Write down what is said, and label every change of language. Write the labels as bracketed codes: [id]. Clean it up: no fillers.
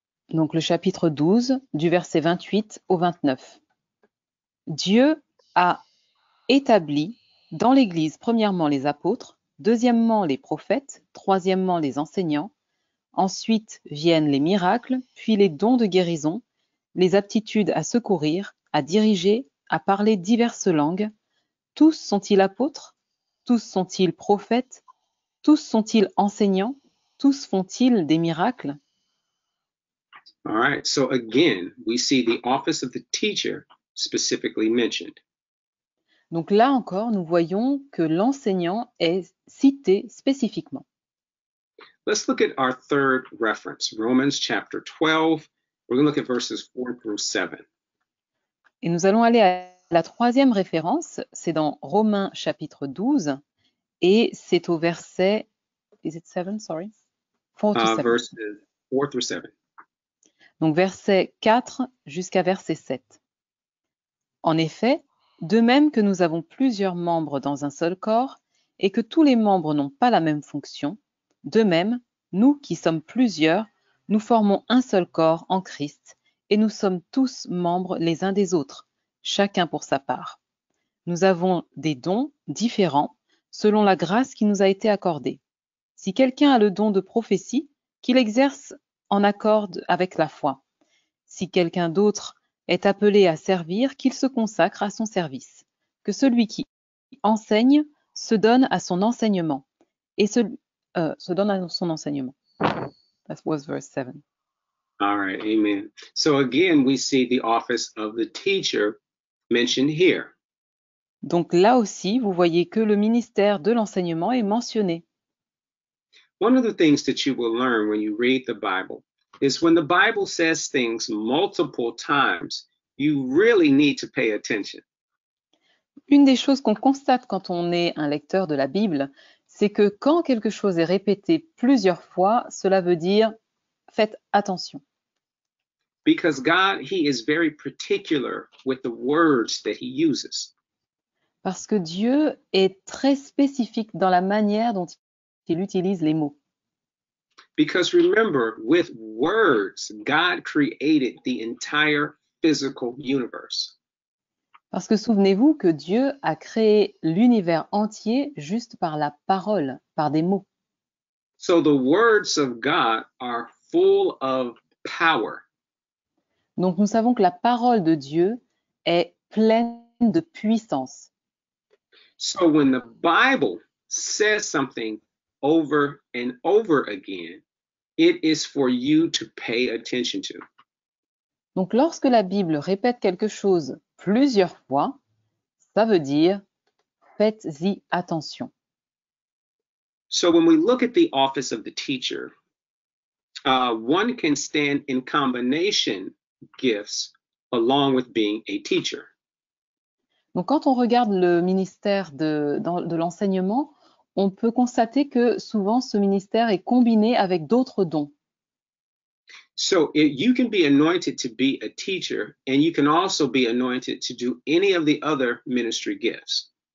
[fr] Donc le chapitre 12, du verset 28 au 29. Dieu a établi dans l'Église premièrement les apôtres, deuxièmement les prophètes, troisièmement les enseignants, ensuite viennent les miracles, puis les dons de guérison, les aptitudes à secourir, à diriger, à parler diverses langues. Tous sont-ils apôtres? Tous sont-ils prophètes? Tous sont-ils enseignants? Tous font-ils des miracles? [en] All right, so again, we see the office of the teacher specifically mentioned. [fr] Donc là encore, nous voyons que l'enseignant est cité spécifiquement. [en] Let's look at our third reference, Romans chapter 12. We're going to look at verses 4 through 7. [fr] Et nous allons aller à la troisième référence, c'est dans Romains chapitre 12, et c'est au verset, [en] is it 7, sorry? 4 to 7. Verses 4 through 7. [fr] Donc verset 4 jusqu'à verset 7. En effet, de même que nous avons plusieurs membres dans un seul corps, et que tous les membres n'ont pas la même fonction, de même, nous qui sommes plusieurs, nous formons un seul corps en Christ, et nous sommes tous membres les uns des autres, chacun pour sa part. Nous avons des dons différents selon la grâce qui nous a été accordée. Si quelqu'un a le don de prophétie, qu'il exerce en accord avec la foi. Si quelqu'un d'autre est appelé à servir, qu'il se consacre à son service. Que celui qui enseigne se donne à son enseignement. Et se donne à son enseignement. [en] That was verse 7. All right, amen. So again, we see the office of the teacher mentioned here. [fr] Donc là aussi, vous voyez que le ministère de l'enseignement est mentionné. [en] One of the things that you will learn when you read the Bible is when the Bible says things multiple times, you really need to pay attention. [fr] Une des choses qu'on constate quand on est un lecteur de la Bible, c'est que quand quelque chose est répété plusieurs fois, cela veut dire faites attention. [en] Because God, He is very particular with the words that He uses. [fr] Parce que Dieu est très spécifique dans la manière dont il utilise les mots. [en] Because remember, with words, God created the entire physical universe. [fr] Parce que souvenez-vous que Dieu a créé l'univers entier juste par la parole, par des mots. [en] So the words of God are full of power. [fr] Donc nous savons que la parole de Dieu est pleine de puissance. [en] So when the Bible says something over and over again, it is for you to pay attention to. [fr] Donc lorsque la Bible répète quelque chose plusieurs fois, ça veut dire faites-y attention. [en] So when we look at the office of the teacher, one can stand in combination gifts along with being a teacher. [fr] Donc quand on regarde le ministère de l'enseignement, on peut constater que souvent ce ministère est combiné avec d'autres dons. [en] So you can be anointed to be a teacher, and you can also be anointed to do any of the other ministry gifts.